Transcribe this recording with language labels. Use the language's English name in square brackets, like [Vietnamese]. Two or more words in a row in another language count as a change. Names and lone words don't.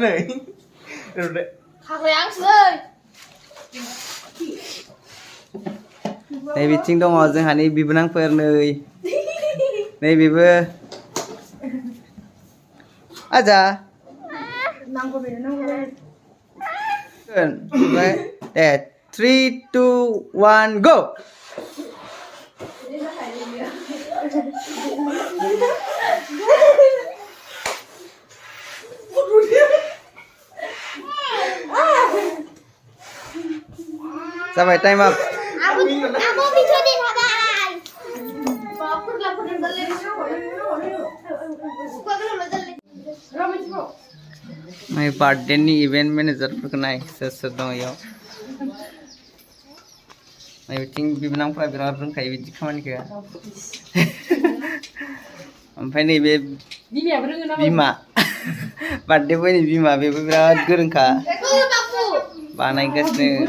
[Bodo] नै बिथिं दङ जोंहानि बिबोनांफोर नै बेबो आजा दे 3, 2, 1 go। [English] जाबाय time up. My birthday [Bodo] ni [English] event manager [Bodo] फोरखौ नाय सोर दङ इयाव। नै बिथिं बिबोनांफ्रा बिराद रोंखायो बिदि खामानिखौ। ओमफ्राय नैबे बिमा बार्थडे बयनि बिमा बेबो बिराद गोरोंखा बानायगासिनो।